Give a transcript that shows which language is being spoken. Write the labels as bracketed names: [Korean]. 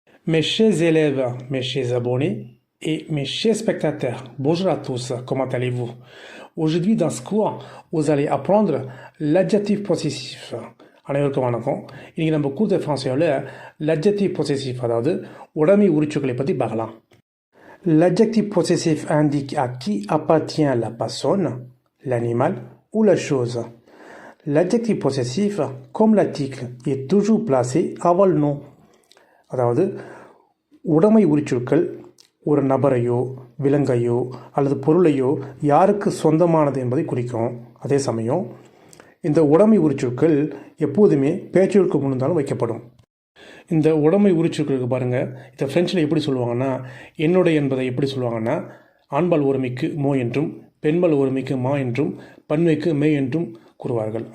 [French] Mes chers élèves, mes chers abonnés et mes chers spectateurs, bonjour à tous, comment allez-vous? Aujourd'hui dans ce cours, vous allez apprendre l'adjectif possessif. [Tamil] அனைவருக்கும் வணக்கம். இன்னைக்கு நம்ம கூர்த்த ஃப்ரான்ஸில் l'adjectif possessif அதாவது உடைமை உரிச்சுக்களை பற்றி பார்க்கலாம். [French] L'adjectif possessif indique à qui appartient la personne, l'animal ou la chose. L'adjectif possessif, comme l'article, est toujours placé avant le nom. [Tamil] அதாவது உடைமை உரிச்சொற்கள் ஒரு நபரையோ விலங்கையோ அல்லது பொருளையோ யாருக்கு சொந்தமானது என்பதை குறிக்கும். அதே சமயம் இந்த உடைமை உரிச்சொற்கள் எப்போதுமே பேச்சொற்கு முன்னாலும் வைக்கப்படும். இந்த உடைமை உரிச்சொற்களுக்கு பாருங்கள், இதை ஃப்ரெஞ்சில் எப்படி சொல்லுவாங்கன்னா, என்னுடைய என்பதை எப்படி சொல்லுவாங்கன்னா, ஆண்பால் ஒருமைக்கு மோ என்றும் பெண்பால் ஒருமைக்கு மா என்றும் பன்மைக்கு மே என்றும் கூறுவார்கள்.